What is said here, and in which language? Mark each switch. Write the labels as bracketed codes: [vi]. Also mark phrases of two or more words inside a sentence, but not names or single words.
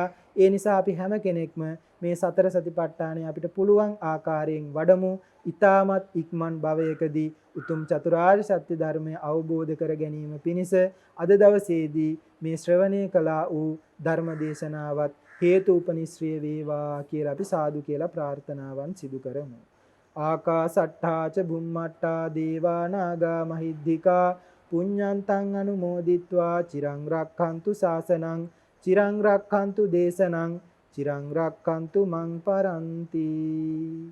[si] ඒ නිසා අපි හැම කෙනෙක්ම මේ සතර සතිපට්ඨානය අපිට පුළුවන් ආකාරයෙන් වඩමු. ඊ타මත් ඉක්මන් භවයකදී උතුම් චතුරාර්ය සත්‍ය ධර්මය අවබෝධ කර ගැනීම පිණිස අද දවසේදී මේ ශ්‍රවණය කළා වූ ධර්ම දේශනාවත් හේතු උපනිශ්‍රේ වේවා කියලා අපි සාදු කියලා ප්‍රාර්ථනාවන් සිදු කරමු. [pi] ආකාසට්ඨා ච බුම්මට්ඨා දේවා නාග මහිද්దికා පුඤ්ඤන්තං අනුමෝදිත්වා චිරං රක්ඛන්තු ශාසනං චිරං රක්ඛන්තු දේශනං චිරං රක්ඛන්තු මං පරන්ති.